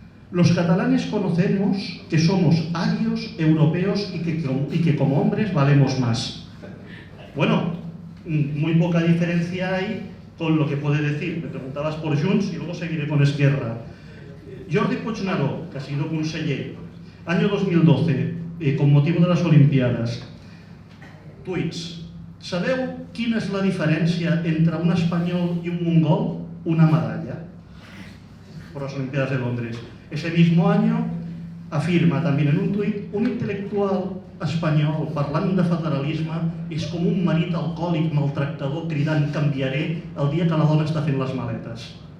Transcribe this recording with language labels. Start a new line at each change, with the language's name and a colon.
Spanish: Los catalanes conocemos que somos arios, europeos y que como hombres valemos más. Bueno, muy poca diferencia hay con lo que puede decir. Me preguntabas por Junts y luego seguiré con Esquerra. Jordi Puigneró, que ha sido conseller, año 2012, con motivo de las Olimpiadas. Tuits.
Catalan: Sabeu quina és la diferència entre un espanyol y un mongol?
Spanish: Una medalla. Por las Olimpiadas de Londres. Ese mismo año afirma también en un tuit:
Catalan: un intelectual espanyol parlant de federalisme és com un marit alcohòlic maltractador cridant canviaré el dia que la dona està fent les maletes.